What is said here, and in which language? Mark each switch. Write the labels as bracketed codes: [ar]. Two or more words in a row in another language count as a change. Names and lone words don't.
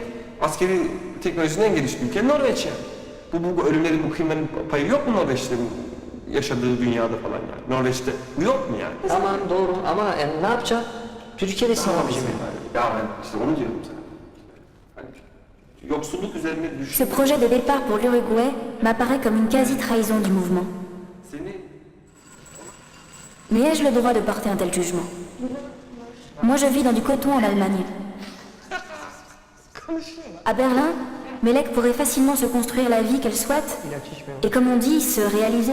[tr] Askeri teknolojinin en geliştiği ülke Norveç yani. Bu ölümlerin, bu kıyımların payı yok mu Norveç'te yaşadığı dünyada falan yani? Norveç'te bu yok mu yani? Tamam doğru ama yani ne yapacağım? Türkiye'de sınavcı mı? Ya ben işte onu diyorum sana. Yoksulluk üzerine düşün. [fr] Ce projet de départ pour l'Uruguay m'apparaît comme une quasi-trahison du mouvement. Mais ai-je le droit de porter un tel jugement? Moi je vis dans du coton en Allemagne. À Berlin, Melek pourrait facilement se construire la vie qu'elle souhaite et comme on dit, se réaliser.